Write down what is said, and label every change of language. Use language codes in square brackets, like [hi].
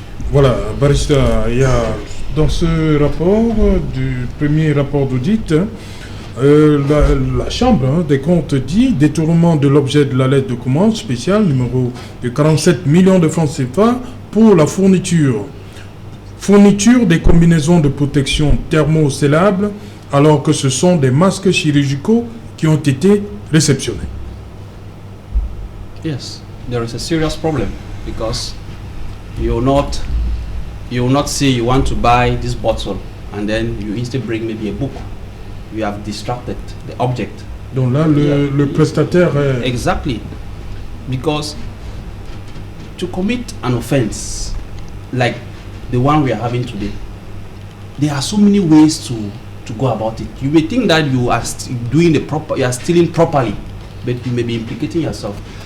[fr] Voilà, Barista, il y a dans ce rapport, du premier rapport d'audit, la Chambre des comptes dit détournement de l'objet de la lettre de commande spéciale numéro de 47 millions de francs CFA pour la fourniture des combinaisons de protection thermosellables alors que ce sont des masques chirurgicaux qui ont été réceptionnés. [en] Yes, there is a serious problem because you will not say you want to buy this bottle and then you instead bring maybe a book. You have distracted the object. [fr] Donc là, le prestataire est... [en] Exactly. Because to commit an offense like the one we are having today, there are so many ways to go about it. You may think that you are you are stealing properly, but you may be implicating yourself.